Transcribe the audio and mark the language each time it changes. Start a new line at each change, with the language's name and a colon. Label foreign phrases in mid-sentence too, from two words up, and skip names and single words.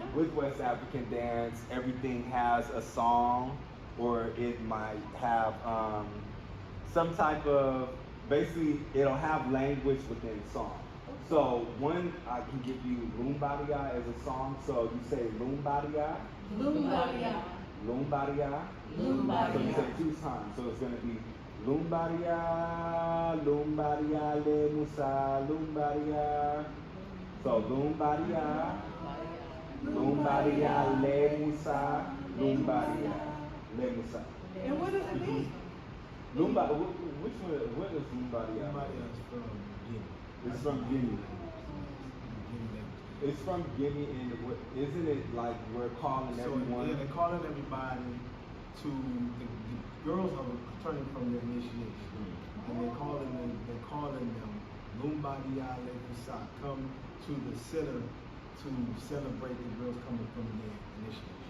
English: with West African dance, everything has a song, or it might have some type of, basically it'll have language within song. So one, I can give you Lumbadia as a song. So you say Lumbadia. Lumbadia. Lumbadia. Lumbadia. So you say 2 times. So it's gonna be Lumbadia, Lumbadia, Le Musa, Lumbadia. So Lumbadia, Lumbadia, Le Musa, Lumbadia, Le Musa. And what does it mean? Lumba, which one? What is Lumbadia? Somebody else from Guinea. It's from Guinea. Guinea. It's from Guinea, and isn't it like we're calling So, everyone? yeah, they're calling everybody to the girls are returning from their initiation, and they're calling them Lumbadia Le Fusa, come to the center to celebrate the girls coming from their initiation.